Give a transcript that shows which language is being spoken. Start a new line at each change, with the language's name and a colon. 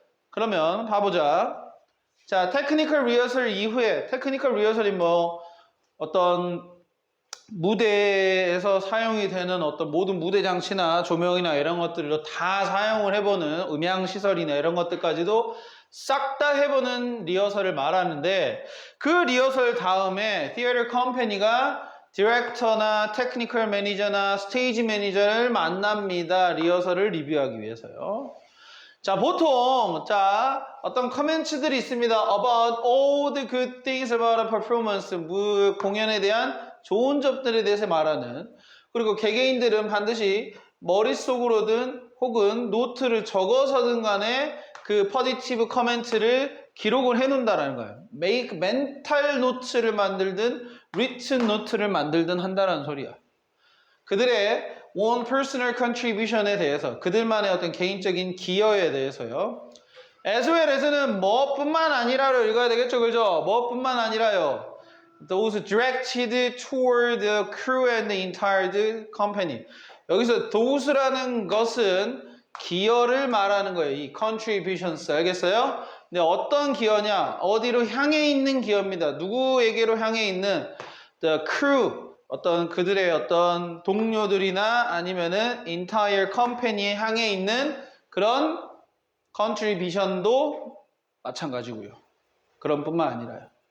Korean: 그러면 봐보자. 자, 테크니컬 리허설 이후에 테크니컬 리허설이 뭐 어떤 무대에서 사용이 되는 어떤 모든 무대 장치나 조명이나 이런 것들로 다 사용을 해보는 음향 시설이나 이런 것들까지도 싹 다 해보는 리허설을 말하는데 그 리허설 다음에 티어터 컴퍼니가 디렉터나 테크니컬 매니저나 스테이지 매니저를 만납니다. 리허설을 리뷰하기 위해서요. 자, 보통 자 어떤 커멘트들이 있습니다.
English: About all the good things about a performance.
Korean: 공연에 대한 좋은 점들에 대해서 말하는. 그리고 개개인들은 반드시 머릿속으로든 혹은 노트를 적어서든 간에 그 포지티브 커멘트를 기록을 해놓는다라는 거예요.
English: make mental
Korean: 노트를 만들든 written 노트를 만들든 한다는 소리야. 그들의
English: one personal contribution
Korean: 에 대해서 그들만의 어떤 개인적인 기여에 대해서요. as well as는 뭐뿐만 아니라로 읽어야 되겠죠, 그죠? 뭐뿐만 아니라요.
English: Those directed toward the crew and the entire company.
Korean: 여기서 those라는 것은 기여를 말하는 거예요. 이 contributions 알겠어요? 근데 어떤 기여냐? 어디로 향해 있는 기여입니다. 누구에게로 향해 있는 the crew 어떤 그들의 어떤 동료들이나 아니면은
English: entire company
Korean: 에 향해 있는 그런 contribution도 마찬가지고요. 그런 뿐만 아니라요.